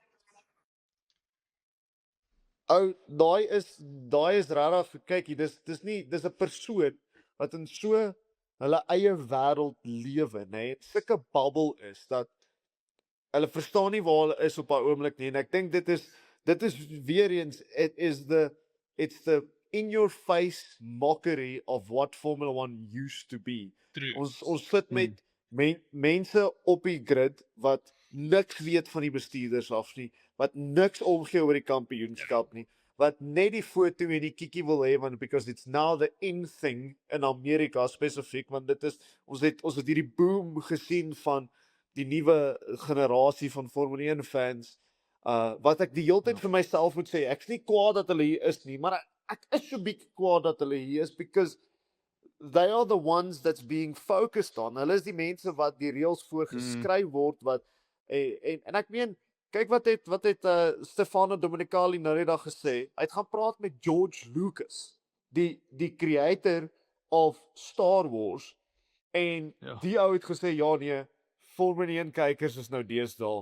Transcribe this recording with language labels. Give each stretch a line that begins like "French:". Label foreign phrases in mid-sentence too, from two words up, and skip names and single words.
Afrikaans: Ou, daai is regtig, kykie, dis 'n persoon wat in so hulle eie wêreld lewe, nê. Sulke bubble is dat hulle verstaan nie waar hulle is op daai oomblik nie en ek dink dit is weer eens
English: it's the in your face mockery of what Formula 1 used to be.
Afrikaans: True. Ons sit met mense op die grid wat niks weet van die bestuurders af nie, wat niks omgee oor die kampioenskap nie, wat net die foto en die kiekie wil hê want
English: because it's now the in thing
Afrikaans: in Amerika spesifiek, want dit is ons het hierdie boom gesien van die nuwe generasie van Formule 1 fans. Wat ek die hele tyd vir myself moet sê, ek's nie kwaad dat hulle hier is nie, maar ek is so bietjie kwaad dat hulle hier is
English: because they are the ones that's being focused on.
Afrikaans: Hulle is die mense wat die reëls voorgeskryf word wat en ek meen kyk wat het Stefano Domenicali nou net dag gesê. Hy het gaan praat met George Lucas, die
English: creator of
Afrikaans: Star Wars en die ou het gesê ja nee, Formule 1 kykers is nou deesdae.